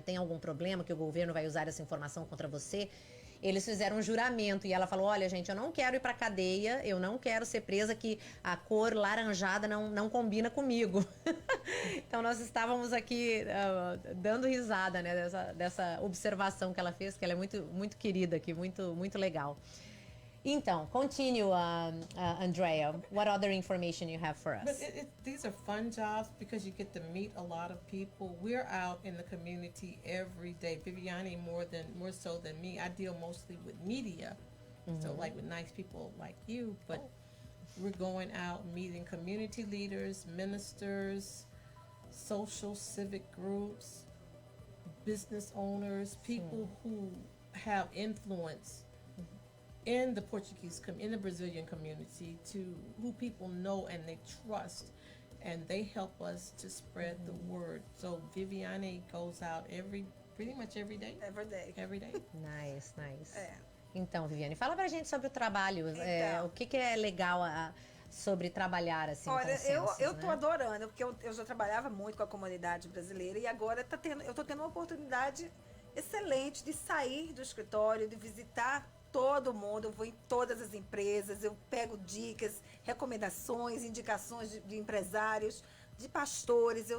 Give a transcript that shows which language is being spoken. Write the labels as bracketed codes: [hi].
[pt] Tem algum problema que o governo vai usar essa informação contra você? Eles fizeram um juramento e ela falou, olha gente, eu não quero ir pra cadeia, eu não quero ser presa, que a cor laranjada não combina comigo. Então nós estávamos aqui dando risada, né, dessa observação que ela fez, que ela é muito, muito querida aqui, muito, muito legal. Então, continue, Andrea. [en] What other information you have for us? But these are fun jobs because you get to meet a lot of people. We're out in the community every day. Viviane more so than me. I deal mostly with media, so like with nice people like you. But we're going out meeting community leaders, ministers, social civic groups, business owners, people who have influence in the in the Brazilian community, who people know and they trust, and they help us to spread the word. So Viviane goes out pretty much every day. Every day. Nice. [pt] Então, Viviane, fala pra gente sobre o trabalho. O que é legal sobre trabalhar assim? Olha, com censos, eu tô né? adorando, porque eu já trabalhava muito com a comunidade brasileira e agora eu tô tendo uma oportunidade excelente de sair do escritório, de visitar todo mundo. Eu vou em todas as empresas, eu pego dicas, recomendações, indicações de empresários, de pastores.